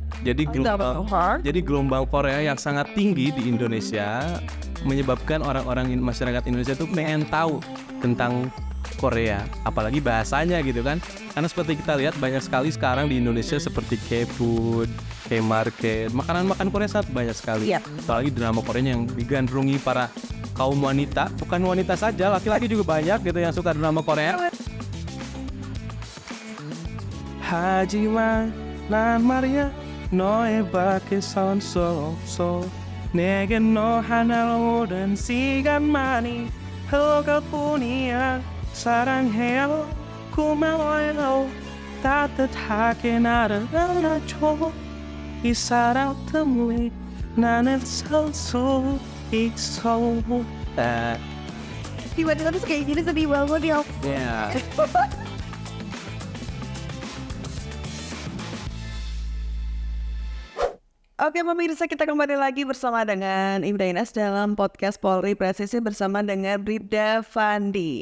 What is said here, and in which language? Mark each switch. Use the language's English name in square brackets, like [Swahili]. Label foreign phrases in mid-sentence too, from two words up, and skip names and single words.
[Indonesian] Jadi gelombang Korea yang sangat tinggi di Indonesia menyebabkan orang-orang masyarakat Indonesia tuh pengen tahu tentang Korea, apalagi bahasanya gitu kan. Karena seperti kita lihat banyak sekali sekarang di Indonesia seperti K-food, K-market, makanan-makanan Korea sangat banyak sekali. Apalagi drama Koreanya yang digandrungi para kaum wanita, bukan wanita saja, laki-laki juga banyak gitu yang suka drama Korea. [Korean] 하지만 난 말이야 너의 밖에 선 속 내겐 너 하나로 오랜 시간만이 흘러갈 뿐이야 사랑해요 고마워요 따뜻하게 나를 안아줘 이 사랑 때문에 나는 살 수 있어. [Indonesian] Tiba-tiba terus kayak gini sedih banget ya. Oke pemirsa, kita kembali lagi bersama dengan Ibda Inas dalam podcast Polri Presisi bersama dengan Bribda Fandi.